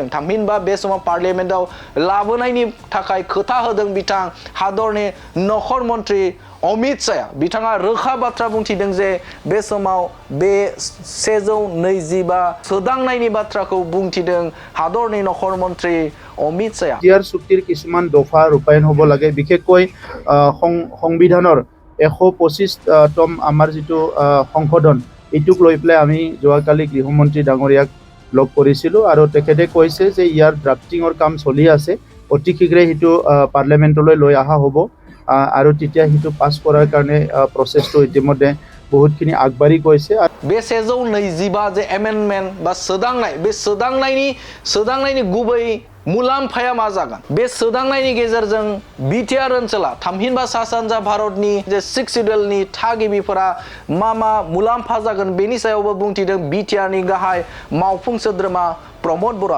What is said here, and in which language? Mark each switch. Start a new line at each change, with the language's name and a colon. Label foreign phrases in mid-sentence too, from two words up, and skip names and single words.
Bodo: थामहिनबा बे समाव पार्लियामेन्टआव लाबोनायनि थाखाय खोथा होदों बिथां हादरनि नख'र मन्त्रि अमित शाह। बिथाङा रोखा बाथ्रा बुंथिदों जे बे समाव बे 125 सोदांनायनि बाथ्राखौ बुंथिदों हादरनि नख'र मन्त्रि अमित शाह।
Assamese: बिटिआर চুক্তিৰ কিছুমান দফা ৰূপায়ণ হ'ব লাগে, বিশেষকৈ সংবিধানৰ 125তম আমাৰ যিটো সংশোধন এইটোক লৈ পেলাই আমি যোৱাকালি গৃহমন্ত্ৰী ডাঙৰীয়াক লগ কৰিছিলোঁ আৰু তেখেতে কৈছে যে ইয়াৰ ড্ৰাফটিঙৰ কাম চলি আছে, অতি শীঘ্ৰে সেইটো পাৰ্লিয়ামেণ্টলৈ লৈ অহা হ'ব আৰু তেতিয়া সেইটো পাছ কৰাৰ কাৰণে প্ৰচেছটো ইতিমধ্যে বহুতখিনি আগবাঢ়ি গৈছে।
Bodo: बे 125 जे एमेन्डमेन्ट बा सोदांनाय बे सोदांनायनि गुबै मुलाम्फाया मा जागोन? बे सोदांनायनि गेजेरजों बिटिआर ओनसोला थामहिनबा सा सानजा भारतनि जे 6 शिड्यूलनि थागिबिफोरा मा मुलाम्फा जागोन बेनि सायावबो बुंथिदों बिटिआरनि गाहाय मावफुं सोद्रोमा प्रमद बर'।